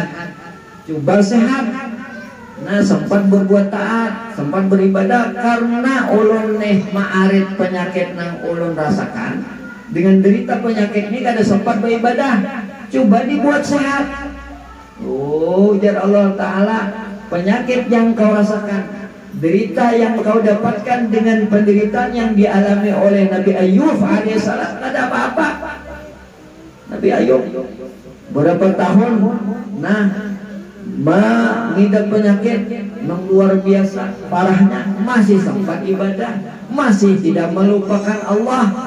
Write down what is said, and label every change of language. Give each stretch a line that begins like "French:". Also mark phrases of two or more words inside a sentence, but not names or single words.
Indonesian: Coba sehat, nah sempat berbuat taat, sempat beribadah, karena ulun nih ma'arit penyakit nang ulun rasakan. Dengan derita penyakit ini kada sempat beribadah. Coba dibuat sehat. Oh, ujar Allah Ta'ala, penyakit yang kau rasakan, derita yang kau dapatkan dengan penderitaan yang dialami oleh Nabi Ayub alaihissalam, tidak ada apa-apa. Nabi Ayub berapa tahun mengidap penyakit yang luar biasa parahnya, masih sempat ibadah, masih tidak melupakan Allah.